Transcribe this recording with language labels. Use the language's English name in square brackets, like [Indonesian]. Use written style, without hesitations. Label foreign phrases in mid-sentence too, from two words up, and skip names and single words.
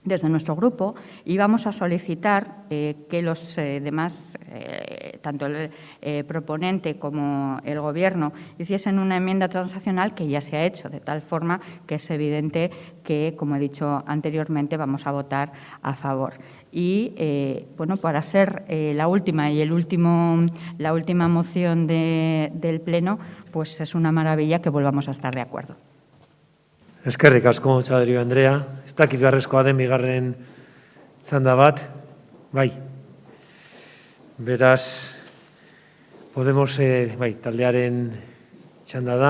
[Spanish] desde nuestro grupo íbamos a solicitar que los demás, tanto el proponente como el Gobierno, hiciesen una enmienda transaccional que ya se ha hecho, de tal forma que es evidente que, como he dicho anteriormente, vamos a votar a favor. Y, bueno, para ser la última y la última moción del Pleno, pues es una maravilla que volvamos a estar de acuerdo. [Basque] Eskerrik asko, Txaderio Andrea. Ez dakit beharrezkoa den bigarren txanda bat. Bai. Beraz, Podemos, bai, taldearen txanda da.